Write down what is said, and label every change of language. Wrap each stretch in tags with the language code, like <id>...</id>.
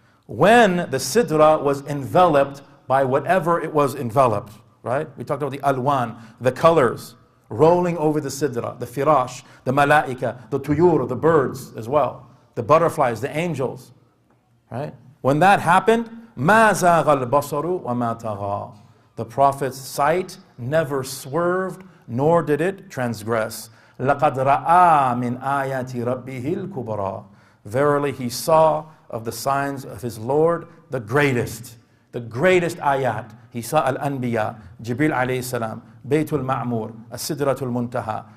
<en>When the Sidra was enveloped by whatever it was enveloped, right? We talked about the alwan, the colors, rolling over the Sidra, the firash, the malaika, the tuyur, the birds as well, the butterflies, the angels, right? When that happened,</en> <ar>مَا زَاغَ الْبَصَرُ وَمَا طَغَى.</ar> <en>The Prophet's sight never swerved, nor did it transgress.</en> <ar>لَقَدْ رَآ مِنْ آيَاتِ رَبِّهِ الْكُبْرَى.</ar> <en>Verily he saw of the signs of his Lord the greatest ayat. He saw Al-Anbiya, Jibril alayhi salam, Baytul Ma'mur, As-Sidratul Muntaha.</en>